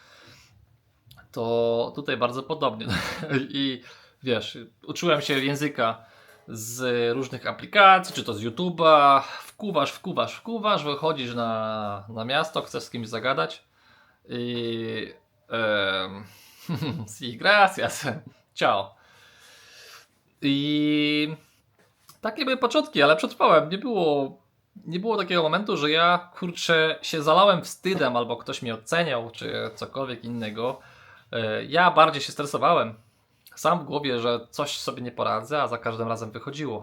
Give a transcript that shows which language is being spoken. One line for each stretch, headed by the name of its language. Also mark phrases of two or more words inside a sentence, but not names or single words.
Polish: To tutaj bardzo podobnie. I wiesz, uczyłem się języka z różnych aplikacji, czy to z YouTube'a, wkuwasz, wychodzisz na miasto, chcesz z kimś zagadać i
Spanish: sí, gracias, ciao.
Polish: I takie były początki, ale przetrwałem. Nie było takiego momentu, że ja kurczę się zalałem wstydem albo ktoś mnie oceniał, czy cokolwiek innego. Ja bardziej się stresowałem. Sam w głowie, że coś sobie nie poradzę, a za każdym razem wychodziło.